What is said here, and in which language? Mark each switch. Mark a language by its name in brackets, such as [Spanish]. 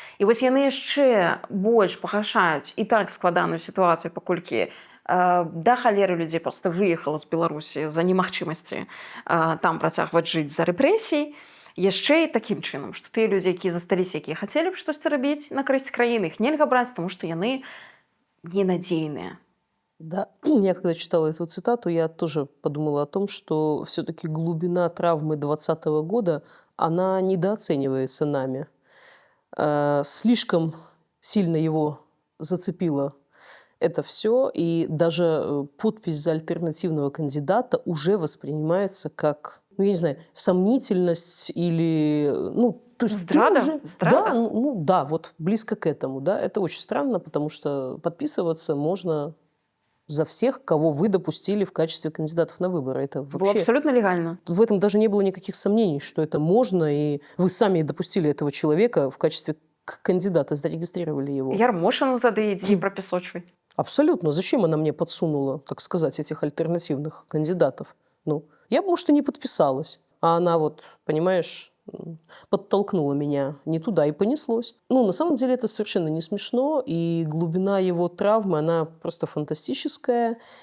[Belarusian] І вось яны яшчэ больш пагаршаюць і так складаную сітуацыю, паколькі да халеры людзей проста выехала з Беларусі за немагчымасці там працягваць жыць за рэпрэсій. Яшчэ і такім чынам, што тыя людзі, якія засталіся, якія хацелі б штосьці рабіць на карысць краіны, іх нельга браць, таму што яны ненадзейныя. [Russian] Да, я когда читала эту цитату, я тоже подумала о том, что все-таки глубина травмы 2020 года, она недооценивается нами. Слишком сильно его зацепило это все, и даже подпись за альтернативного кандидата уже воспринимается как, ну, я не знаю, сомнительность или, ну, то есть [Belarusian] здрада? [Russian] Уже, [Belarusian] Здрада? [Russian] Да, да, вот близко к этому, да, это очень странно, потому что подписываться можно за всех, кого вы допустили в качестве кандидатов на выборы. Это вообще... Было абсолютно легально. В этом даже не было никаких сомнений, что это можно, и вы сами допустили этого человека в качестве кандидата, зарегистрировали его. [Belarusian] Ярмошину тады ідзі прапісочвай. [Russian] Абсолютно. Зачем она мне подсунула, так сказать, этих альтернативных кандидатов? Ну, я бы, может, и не подписалась. А она вот, понимаешь, подтолкнула меня не туда, и понеслось. Ну, на самом деле это совершенно не смешно, и глубина его травмы, она просто фантастическая.